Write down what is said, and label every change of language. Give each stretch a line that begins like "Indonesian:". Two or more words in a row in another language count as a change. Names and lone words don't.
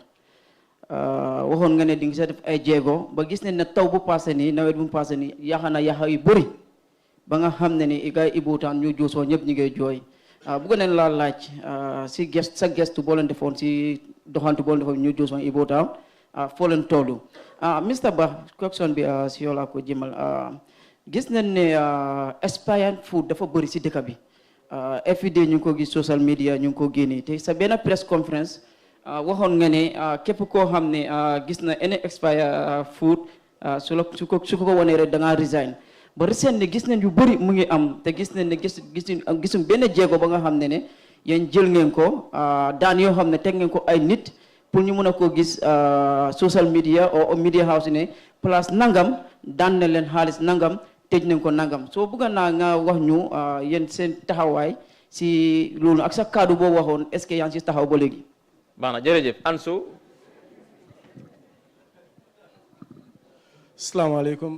Wolof: waxoon nga ne di nga sa def ay jéego ba gis nañ ne taw bu passé nii nawet bu passé nii yaakaar naa yaxa yu bëri ba nga xam ne ni gars yi Ibo Town ñu juusoo ñëpp ñu ngay jooy bëgg nañ laa laaj si sa gestu boo leen defoon si doxantu boo leen defoon ñu juusoo Ibo Town foo leen tollu Mr Ba question bi si yow laa ko jëmal gis nañ ne
English: expired food
Wolof: dafa bëri si dëkk bi
English: every day
Wolof: ñu ngi ko gis
English: social media
Wolof: ñu ngi ko génnee te sa benn
English: press conference
Wolof: waxoon nga ne képp koo xam ne gis na
English: any expired food
Wolof: su ko wanee rek da ngaa resign ba recent ne gis nañ yu bëri mu ngi am te gis nañ ne gisum benn jéego ba nga xam ne ne yéen jël ngeen ko daan yoo xam ne teg ngeen ko ay nit pour ñu mën a koo gis
English: social media
Wolof: o
English: media house
Wolof: ne place nangam daan na leen xaalis nangam tëj nañ ko nangam soo bëgg naa nga wax ñu yéen seen taxawaay si loolu ak sa kaddu boobu waxoon
French: est-ce que
Wolof: yaa ngi si taxaw ba léegi. baax na jërëjëf Ansu.
Arabic: Assalamualaikum.